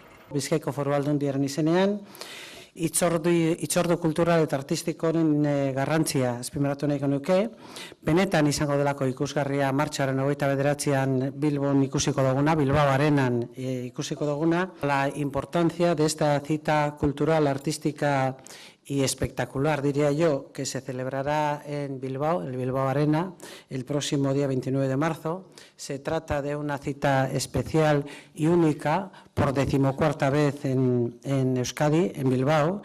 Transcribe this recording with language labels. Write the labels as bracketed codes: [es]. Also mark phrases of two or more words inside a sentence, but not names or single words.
[eu] Bizkaiko Foru Aldundiaren izenean, hitzordu kultural eta artistikoren garrantzia azpimarratu nahiko nuke. Benetan izango delako ikusgarria martxoaren 29an Bilbon ikusiko duguna, Bilbao Arenan ikusiko duguna. [es] La importancia de esta cita cultural, artística y espectacular, diría yo, que se celebrará en Bilbao, el Bilbao Arena, el próximo día 29 de marzo. Se trata de una cita especial y única, por 14ª vez en Euskadi, en Bilbao.